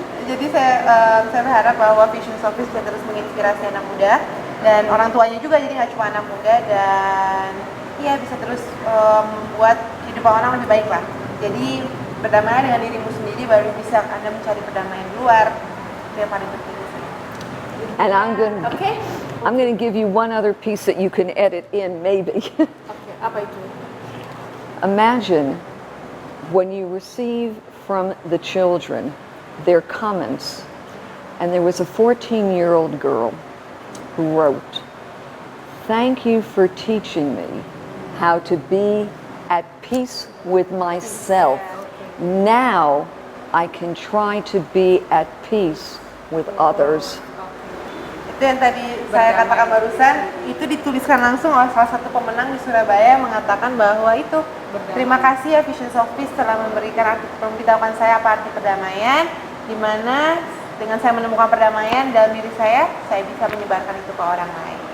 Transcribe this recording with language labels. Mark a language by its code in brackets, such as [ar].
[id] Jadi saya berharap bahwa Visions of Peace bisa terus menginspirasi anak muda dan orang tuanya juga, jadi nggak cuma anak muda, dan iya bisa terus membuat kehidupan orang lebih baik lah. Jadi berdamai dengan dirimu sendiri baru bisa Anda mencari perdamaian di luar. Itu yang paling penting sih. [en] And I'm going to give you one other piece that you can edit in maybe. [id] Oke, apa itu? [en] Imagine when you receive from the children their comments, and there was a 14-year-old girl who wrote, "Thank you for teaching me how to be at peace with myself. Now I can try to be at peace with others." [id] Itu yang tadi saya katakan barusan, itu dituliskan langsung oleh salah satu pemenang di Surabaya, mengatakan bahwa itu terima kasih ya Visions of Peace telah memberitahukan saya apa arti perdamaian, di mana dengan saya menemukan perdamaian dalam diri saya bisa menyebarkan itu ke orang lain.